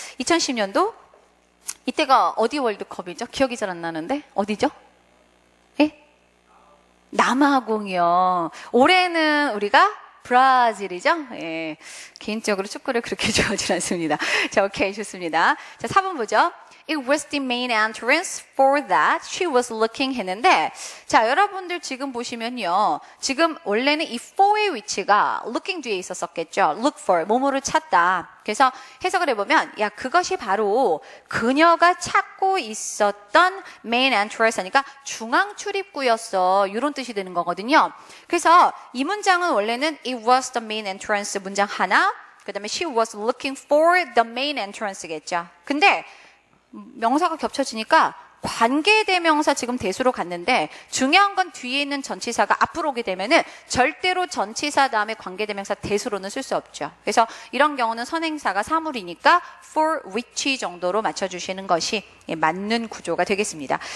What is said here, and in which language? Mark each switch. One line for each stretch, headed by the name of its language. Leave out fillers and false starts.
Korean: 2010년도 이때가 어디 월드컵이죠? 기억이 잘 안 나는데 어디죠? 예? 남아공이요. 올해는 우리가 브라질이죠. 예. 개인적으로 축구를 그렇게 좋아하지 않습니다. 자, 오케이. 좋습니다. 자, 4번 보죠.
English: It was the main entrance for that she was looking
Korean: 했는데 자, 여러분들 지금 보시면요. 지금 원래는 이 for의 위치가 looking 뒤에 있었었겠죠. look for, 뭐뭐를 찾다. 그래서 해석을 해보면 야, 그것이 바로 그녀가 찾고 있었던 main entrance 하니까 중앙 출입구였어. 이런 뜻이 되는 거거든요. 그래서 이 문장은 원래는
English: it was the main entrance
Korean: 문장 하나, 그 다음에
English: she was looking for the main entrance겠죠.
Korean: 근데 명사가 겹쳐지니까 관계대명사 지금 대수로 갔는데 중요한 건 뒤에 있는 전치사가 앞으로 오게 되면은 절대로 전치사 다음에 관계대명사 대수로는 쓸 수 없죠. 그래서 이런 경우는 선행사가 사물이니까 for which 정도로 맞춰주시는 것이 맞는 구조가 되겠습니다.